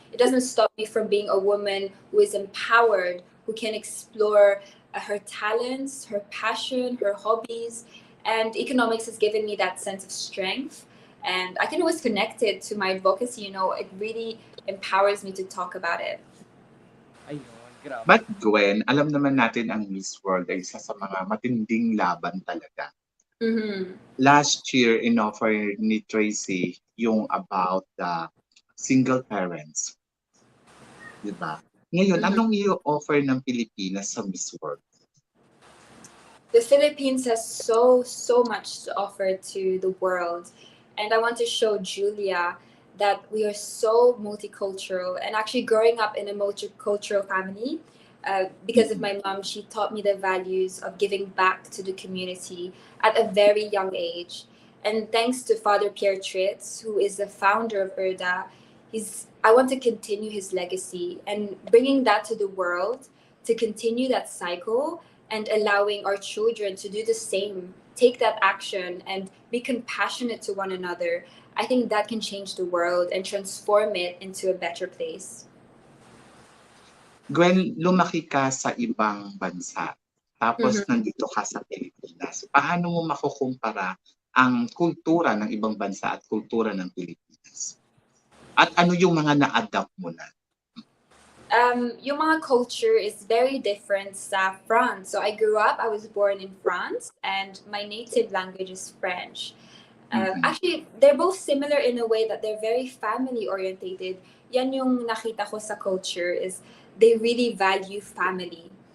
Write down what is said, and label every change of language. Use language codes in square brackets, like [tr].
[en] It doesn't stop me from being a woman who is empowered, who can explore her talents, her passion, her hobbies. And economics has given me that sense of strength. And I can always connect it to my advocacy. It really empowers me to talk about it. [tl] Ayun, grabe. But Gwen, alam naman natin ang Miss World ay isa sa mga matinding laban talaga. Mm-hmm. [en] Last year, [tl] in-offer ni Tracy yung [en] about the single parents. [tl] Diba? Ngayon, anong i-offer ng Pilipinas sa Miss World? [en] The Philippines has so much to offer to the world. And I want to show Julia that we are so multicultural. And actually growing up in a multicultural family, because of my mom, she taught me the values of giving back to the community at a very young age. And thanks to Father Pierre Tritz, who is the founder of ERDA, I want to continue his legacy and bringing that to the world to continue that cycle and allowing our children to do the same, take that action and be compassionate to one another. I think that can change the world and transform it into a better place. [tl] Gwen, lumaki ka sa ibang bansa, tapos nandito ka sa Pilipinas. Paano mo makukumpara ang kultura ng ibang bansa at kultura ng Pilipinas? At ano yung mga na-adapt mo na? [en] Yung mga culture is very different sa France. So I was born in France and my native language is French. Actually, they're both similar in a way that they're very family orientated. [tl] Yan yung nakita ko sa [en] culture is they really value family.